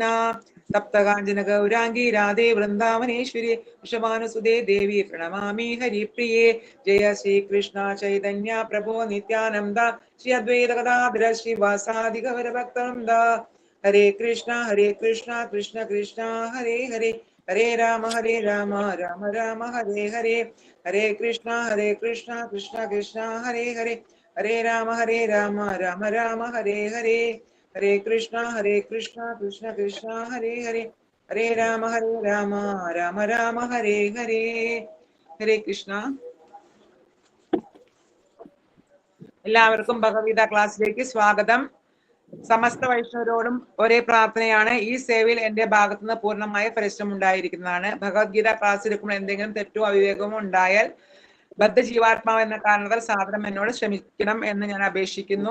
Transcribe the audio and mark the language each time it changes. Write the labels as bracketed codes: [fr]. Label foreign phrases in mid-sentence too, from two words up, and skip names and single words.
[sa] സപ്തകാഞ്ചന ഗൗരാംഗി രാധേ വൃന്ദാവനേശ്വരി വൃഷഭാനുസുതേ ദേവി പ്രണമാമി ഹരിപ്രിയേ. ജയ ശ്രീകൃഷ്ണ ചൈതന്യ പ്രഭോ നിത്യാനന്ദ ശ്രീ അദ്വൈത ഗദാധര ശ്രീവാസാദി ഗൗരഭക്തവൃന്ദ. ഹരേ കൃഷ്ണ കൃഷ്ണ കൃഷ്ണ ഹരേ ഹരേ, ഹരേ രാമ രാമ രാമ ഹരേ ഹരേ. ഹരേ കൃഷ്ണ കൃഷ്ണ കൃഷ്ണ ഹരേ ഹരേ, ഹരേ രാമ രാമ രാമ ഹരേ ഹരേ. ഹരേ കൃഷ്ണ കൃഷ്ണ കൃഷ്ണ ഹരേ ഹരേ, ഹരേ രാമ രാമ രാമ ഹരേ ഹരേ. ഹരേ കൃഷ്ണ. [ml] എല്ലാവർക്കും ഭഗവത്ഗീത ക്ലാസ്സിലേക്ക് സ്വാഗതം. സമസ്ത വൈഷ്ണവരോടും ഒരേ പ്രാർത്ഥനയാണ്. ഈ സേവയിൽ എന്റെ ഭാഗത്തുനിന്ന് പൂർണ്ണമായ പരിശ്രമം ഉണ്ടായിരിക്കുന്നതാണ്. ഭഗവത്ഗീത ക്ലാസ് എടുക്കുമ്പോൾ എന്തെങ്കിലും തെറ്റോ അവിവേകമോ ഉണ്ടായാൽ ബദ്ധജീവാത്മാവ് എന്ന കാരണത്താൽ സാധനം എന്നോട് ക്ഷമിക്കണം എന്ന് ഞാൻ അപേക്ഷിക്കുന്നു.